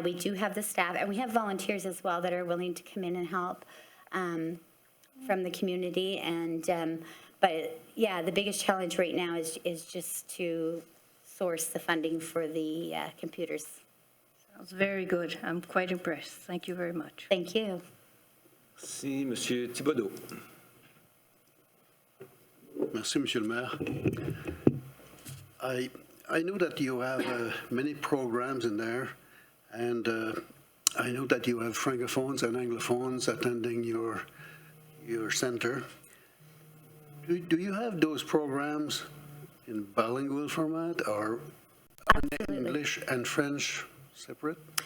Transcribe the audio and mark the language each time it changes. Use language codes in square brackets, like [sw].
[en] We do have the staff, and we have volunteers as well that are willing to come in and help from the community. And but yeah, the biggest challenge right now is just to source the funding for the computers. Sounds very good. I'm quite impressed. Thank you very much. Thank you. [fr] Merci, Monsieur Thibodeau. Merci, Monsieur le Maire. [en] I know that you have many programs in there, and I know that you have francophones and anglophones attending your center. Do you have those programs in bilingual format, or are they English and French separate?